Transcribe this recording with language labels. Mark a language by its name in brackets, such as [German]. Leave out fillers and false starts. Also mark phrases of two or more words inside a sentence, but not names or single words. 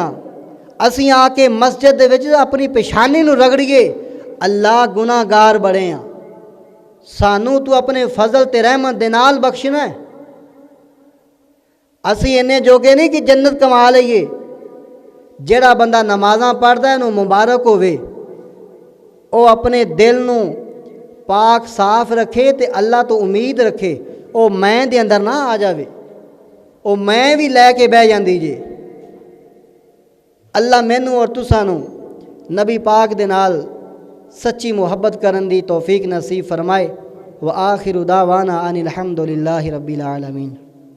[Punjabi] ਅਸੀ ਆਕੇ ਮਸਜਿਦ ਦੇ ਵਿਚ ਅਪਣੀ ਪੇਸ਼ਾਨੀ ਨੂ ਰਗੜੀਏ, ਅੱਲਾਹ ਗੁਨਾਹਗਾਰ ਬੜੇ ਹੈਂ, ਸਾਨੂ ਤੂ ਅਪਣੇ ਫ਼ਜ਼ਲ ਤੇ ਰਹਿਮਤ ਦੇ ਨਾਲ ਬਖ਼ਸ਼ਣਾ ਹੈ। ਅਸੀ ਇੰਨੇ ਜੋਗੇ ਨਹੀਂ ਕਿ ਜੰਨਤ ਕਮਾ ਲਈਏ। ਜੇੜਾ ਬੰਦਾ ਨਮਾਜ਼ਾਂ ਪੜ੍ਹਦਾ ਹੈ ਨੂ ਮੁਬਾਰਕ ਹੋਵੇ, ਓ ਅਪਣੇ ਦਿਲ ਨੂ ਪਾਕ ਸਾਫ਼ ਰੱਖੇ ਤੇ ਅੱਲਾਹ ਤੋ ਉਮੀਦ ਰੱਖੇ, ਉਹ ਮੈਂ ਦੇ ਅੰਦਰ ਨਾ ਆ ਜਾਵੇ, ਉਹ ਮੈਂ ਵੀ ਲੈ ਕੇ ਬਹਿ ਜਾਂਦੀ ਜੇ। ਅੱਲਾਹ ਮੈਨੂ ਔਰ ਤੁਸਾਨੂ ਨਬੀ ਪਾਕ ਦੇ ਨਾਲ ਸੱਚੀ ਮੁਹੱਬਤ ਕਰਨ ਦੀ ਤੌਫ਼ੀਕ ਨਸੀਬ ਫ਼ਰਮਾਏ। [Arabic] وآخر دعوانا أن الحمد لله رب العالمين.